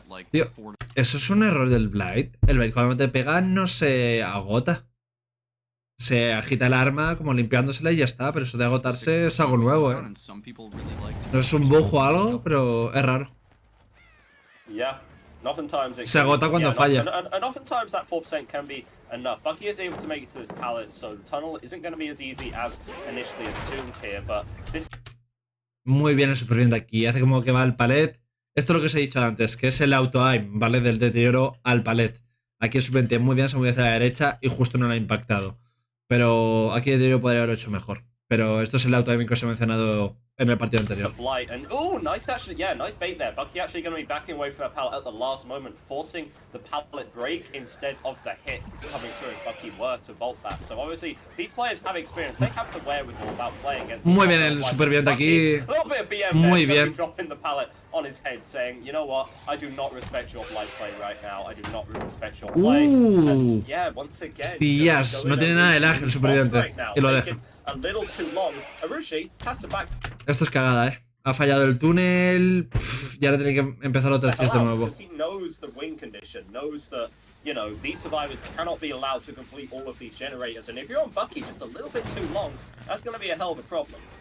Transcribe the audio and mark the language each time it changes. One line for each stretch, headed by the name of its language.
Spanish: Tío, eso es un error del Blight. El Blight cuando te pega no se agota. Se agita el arma como limpiándosela y ya está. Pero eso de agotarse es algo nuevo, eh. No es un bug o algo, pero es raro.
English: Yeah. And oftentimes it
Spanish: Se agota cuando falla.
English: And oftentimes that 4% can be enough. Bucky is able to make it to this pallet, so the tunnel isn't going to be as easy as initially assumed here, but this...
Spanish: Muy bien el superviviente aquí. Hace como que va al palet. Esto es lo que os he dicho antes, que es el auto-aim, ¿vale? Del deterioro al palet. Aquí el superviviente muy bien, se mueve hacia la derecha y justo no lo ha impactado. Pero aquí el deterioro podría haberlo hecho mejor. Pero esto es el auto-aiming que os he mencionado en el partido anterior.
English: And oh, nice actually, yeah, nice bait there. Bucky actually going to be backing away from that pallet at the last moment, forcing the pallet break instead of the hit coming through if Bucky were to vault that. So obviously these players have experience, they have the wherewithal about playing against.
Spanish: Muy bien el superviviente aquí. Muy bien.
English: Dropping the pallet on his head, saying, you know what, I do not respect your blight play right now. I do not respect your play. And yeah, once again,
Spanish: Tías, no tiene nada de lag el superviviente y lo deja.
English: A little too long. Arushi has to back.
Spanish: Esto es cagada, eh. Ha fallado el túnel. Y ahora tiene que empezar otra chase de nuevo.
English: He knows the win condition, knows that, you know, these survivors cannot be allowed to complete all of these generators. And if you're on Bucky just a little bit too long, that's going to be a hell of a problem.